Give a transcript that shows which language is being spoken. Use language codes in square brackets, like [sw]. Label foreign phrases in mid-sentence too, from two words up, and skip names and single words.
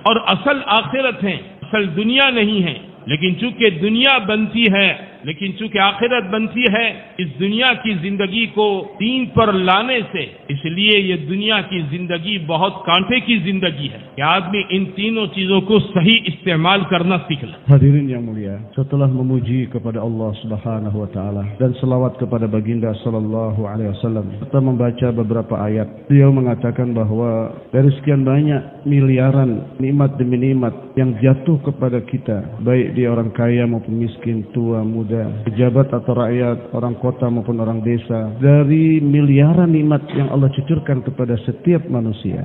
[ur] اور اصل آخرت ہے، اصل دنیا نہیں ہے. لیکن چونکہ دنیا بنتی ہے، لیکن چونکہ آخرت بنتی ہے، اس دنیا کی زندگی کو دین پر لانے سے، اس لیے یہ دنیا کی زندگی بہت کانٹے کی زندگی ہے کہ آدمی ان تینوں چیزوں کو صحیح استعمال کرنا سیکھ لے. [id] Hadirin yang mulia, setelah memuji kepada Allah [ar] سبحانه وتعالى [id] dan selawat kepada baginda [ar] صلى الله عليه وسلم [id] serta membaca beberapa ayat, beliau mengatakan bahwa dari sekian banyak miliaran nikmat demi nikmat yang jatuh kepada kita, baik dia orang kaya maupun miskin, tua, muda, pejabat atau rakyat, orang kota maupun orang desa, dari miliaran nikmat yang Allah cucurkan kepada setiap manusia.